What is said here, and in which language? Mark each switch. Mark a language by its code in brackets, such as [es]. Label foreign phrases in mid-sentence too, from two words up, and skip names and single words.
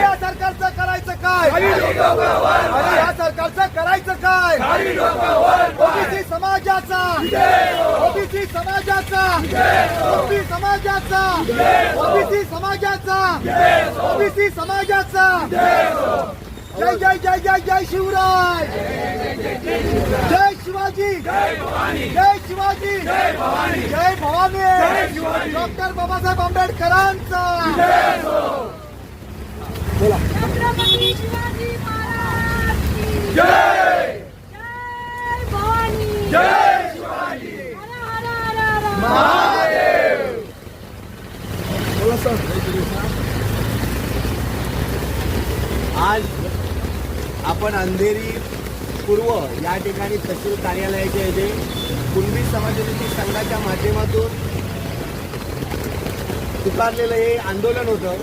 [mr] या सरकारचं करायचं काय, खाली डोकं वर अरे पाय, या सरकारचं करायचं काय. खाली डोकं वर पाय. ओबीसी समाजाचा, विजय हो, ओबीसी समाजाचा, विजय हो, ओबीसी समाजाचा, विजय हो, ओबीसी समाजाचा, विजय हो, ओबीसी समाजाचा. विजय हो. जय जय जय जय जय शिवराय, जय शिवाजी, जय भवानी, जय शिवाजी, जय भवानी, जय भवानी. जय शिवाजी. डॉक्टर बाबासाहेब आंबेडकरांचा विजय हो. छत्रपती शिवाजी महाराज की जय, जय भवानी. जय शिवाजी. हर हर हर हर. महादेव. आज आपण अंधेरी पूर्व या ठिकाणी तहसील कार्यालयाच्या येथे कुणबी समाजनिधी संघाच्या माध्यमातून पुकारलेलं हे आंदोलन होतं.